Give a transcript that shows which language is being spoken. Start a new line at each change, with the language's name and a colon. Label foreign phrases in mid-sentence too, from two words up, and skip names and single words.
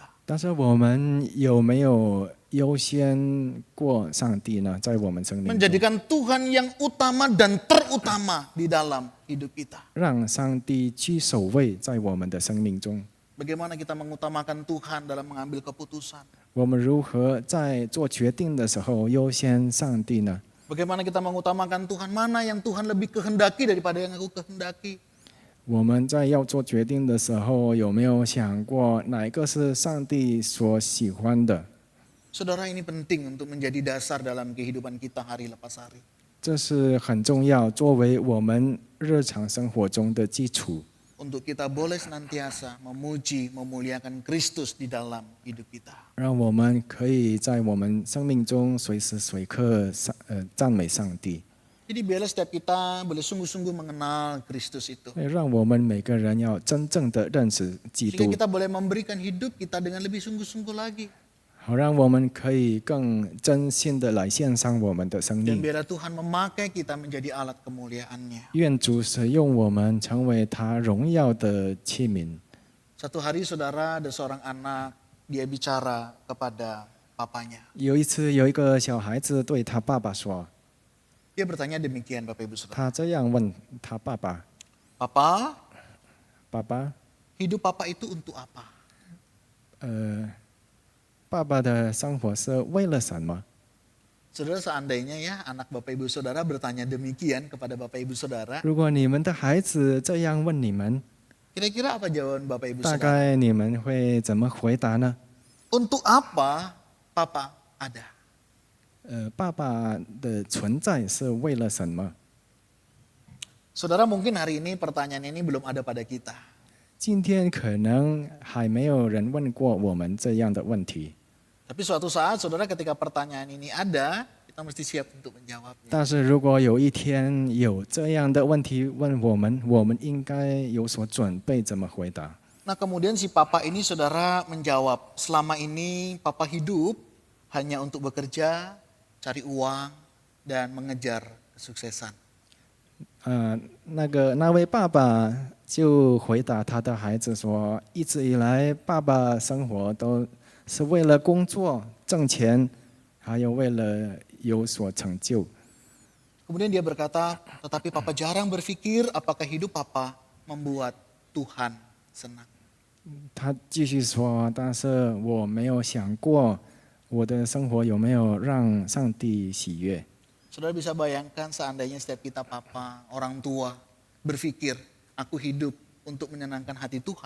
Chinese: 但是我们有没有优先过上帝呢？在我们生命中，
Indonesian: Menjadikan Tuhan yang utama dan terutama di dalam hidup kita.
Chinese: 让上帝居首位在我们的生命中。
Indonesian: Bagaimana kita mengutamakan Tuhan dalam mengambil keputusan?
Chinese: 我们如何在做决定的时候优先上帝呢？
Indonesian: Bagaimana kita mengutamakan Tuhan? Mana yang Tuhan lebih kehendaki daripada yang aku kehendaki?
Chinese: 我们在要做决定的时候，有没有想过哪一个是上帝所喜欢的？
Indonesian: Saudara, ini penting untuk menjadi dasar dalam kehidupan kita hari lepas hari.
Chinese: 这是很重要，作为我们日常生活中的基础。
Indonesian: Untuk kita boleh senantiasa memuji, memuliakan Kristus di dalam hidup kita.
Chinese: 让我们可以在我们生命中随时随刻赞美上帝，
Indonesian: Jadi biarlah setiap kita boleh sungguh-sungguh mengenal Kristus itu.
Chinese: 让我们每个人要真正的认识基
Indonesian: Sehingga
Chinese: 督，
Indonesian: kita boleh memberikan hidup kita dengan lebih sungguh-sungguh lagi.
Chinese: 好让我们可以更真心的来献上我们的生
Indonesian: Dan
Chinese: 命。
Indonesian: biarlah Tuhan memakai kita menjadi alat kemuliaan-Nya.
Chinese: 愿主使用我们成为他荣耀的器皿。
Indonesian: Satu hari saudara ada seorang anak, dia bicara kepada papanya.
Chinese: 有一次，有一个小孩子对他爸爸说，
Indonesian: Dia bertanya demikian Bapak Ibu Saudara.
Chinese: 他这样问他爸爸
Indonesian: Papa,
Chinese: 爸爸，
Indonesian: hidup Papa itu untuk apa?
Chinese: 爸爸的生活是为了什么？
Indonesian: Saudara, seandainya ya anak Bapak Ibu Saudara bertanya demikian kepada Bapak Ibu Saudara,
Chinese: 如果你们的孩子这样问你们，
Indonesian: kira-kira apa jawaban Bapak Ibu
Chinese: 大
Indonesian: Saudara?
Chinese: 概你们会怎么回答呢？
Indonesian: Untuk apa Papa ada?
Chinese: 爸爸的存在是为了什么？
Indonesian: Saudara, mungkin hari ini pertanyaan ini belum ada pada kita.
Chinese: 今天可能还没有人问过我们这样的问题，
Indonesian: Tapi suatu saat saudara ketika pertanyaan ini ada, kita mesti siap untuk menjawabnya.
Chinese: 但是如果有一天有这样的问题问我们，我们应该有所准备，怎么回答？
Indonesian: Nah kemudian si papa ini saudara menjawab, selama ini papa hidup hanya untuk bekerja, cari uang, dan mengejar kesuksesan.
Chinese: 那位爸爸就回答他的孩子说：“一直以来，爸爸生活都是为了工作挣钱，还有为了有所成就。
Indonesian: Kemudian dia berkata, tetapi papa jarang berpikir apakah hidup papa membuat Tuhan senang. ”
Chinese: 他继续说：“但是我没有想过，我的生活有没有让上帝喜悦。”
Indonesian: Saudara bisa bayangkan seandainya setiap kita papa, orang tua, berpikir, aku hidup untuk menyenangkan hati Tuhan.